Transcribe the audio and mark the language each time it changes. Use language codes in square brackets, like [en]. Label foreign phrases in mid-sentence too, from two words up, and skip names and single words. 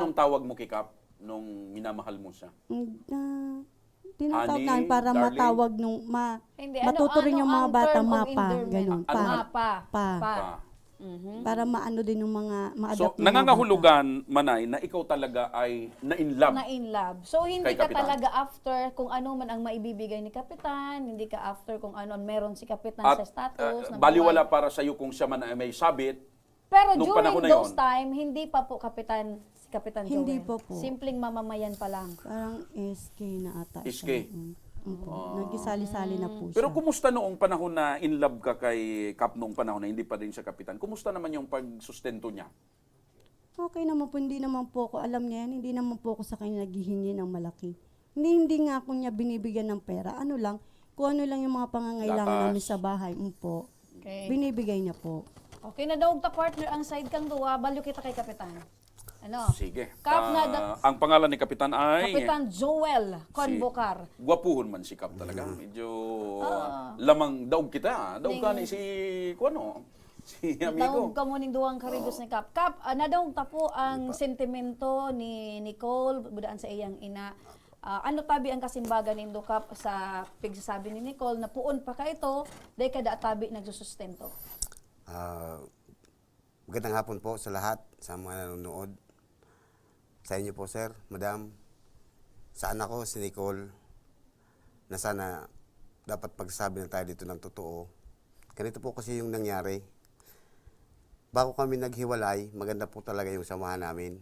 [tl] Anong tawag mo kay Kap nung minamahal mo siya? tinatawag Honey, namin para darling. matawag nung, Hindi, matuto rin yung mga ang bata [en] term of [tl] mapa, [en] endearment? [tl] ganun. Ano? Mapa. Pa. Pa. Pa. Para maano din yung mga, So, ma-adapt yung mga bata. nangangahulugan, Manay, na ikaw talaga ay na-in-love. [en] Na in love. So, [tl] hindi Kay ka Kapitan. talaga after kung ano man ang maibibigay ni Kapitan, hindi ka after kung ano meron si Kapitan At sa status. ng baliwala buhay. para sa iyo kung siya man ay may sabit. Pero nung during panahon na those yun. time, hindi pa po si Kapitan Joel. Hindi pa po. Simpleng mamamayan pa lang. Parang SK na ata. SK. siya. Nagkisali-sali na po siya. Pero kumusta noong panahon na [en] in love [tl] ka kay Kap noong panahon na hindi pa rin siya kapitan? Kumusta naman yung pagsustento niya? Okay naman po, hindi naman po ako, alam niya yan, hindi naman po ako sa kanya naghihingi ng malaki. Hindi nga ako niya binibigyan ng pera. Ano lang, kung ano lang yung mga pangangailangan Gatas. namin sa bahay, po, Okay. binibigay niya po. [bik] Okay na daw ta partner ang side kang duwa, balyo kita kay Kapitan. [tl] Ano? Sige. Kap na Ang pangalan ni Kapitan ay... Kapitan Joel Convocar. [bik] Gwapuhon man si Kap talaga. Medyo lamang daog kita. Daog ka ni si Kuano. Si amigo. Daog ka mo ning duwang karigos ni Kap. Kap, nadaog ta po ang sentimento ni Nicole, budaan sa iyang ina. Ano tabi ang kasimbagan nindo Kap sa pigsasabi ni Nicole na puon pa ka ito, dahil kada tabi nagsusustento. [tl] Magandang hapon po sa lahat, sa mga nanonood. Sa inyo po, sir, madam, sa anak ko, si Nicole, na sana dapat pagsabi na tayo dito ng totoo. Ganito po kasi yung nangyari. Bago kami naghiwalay, maganda po talaga yung samahan namin.